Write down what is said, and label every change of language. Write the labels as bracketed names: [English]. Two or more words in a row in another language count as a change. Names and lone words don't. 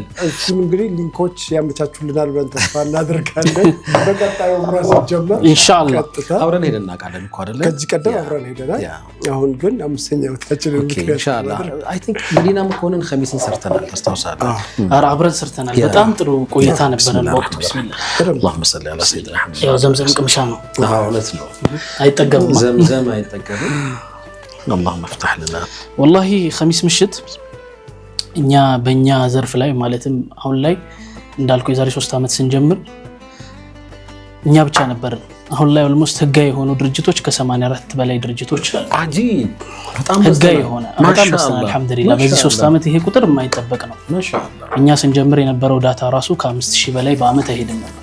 [Amharic] እሱም እንግዲህ ሊንኮች ያመቻቹልናል ብለን ተስፋ እናደርጋለን። በቀጣዩ ፕሮግራም ጀመር ኢንሻአላህ አብረን ሄደን እናውቃለን እኮ አይደለ? ከዚህ ቀደም አብረን ሄደናል። አሁን ግን 5ኛ ዓመታችንን ኢንሻአላህ [English] I think [Amharic] መዲና መኮንን ከሚስን ሰርተናል። ታስታውሳለህ? አረ አብረን ሰርተናል። በጣም ጥሩ ቆይታ ነበረን በወቅቱ። ቢስሚላህ [Arabic] اللهم صل على سيدنا محمد። [Amharic] ያው ዘምዘም ቅምሻ ነው። እውነት ነው አይጠገብም። ዘምዘም አይጠገብም። [Arabic] اللهم افتح لنا والله خميس [Amharic] ምሽት እኛ በእኛ ዘርፍ ላይ ማለትም አሁን ላይ እንዳልኩ የዛሬ 3 አመት ስንጀምር እኛ ብቻ ነበር አሁን ላይ ኦልሞስት ህጋዊ የሆኑ ድርጅቶች ከ84 በላይ ድርጅቶች አጂብ በጣም ህጋዊ የሆነ በጣም በስተናል አልহামዱሊላህ በዚህ 3 አመት ይሄ ቁጥር የማይጠበቅ ነው ማሻአላህ እኛ ስንጀምር የነበረው ዳታ ራሱ ከ5000 በላይ በአመት አይሄድም ነበር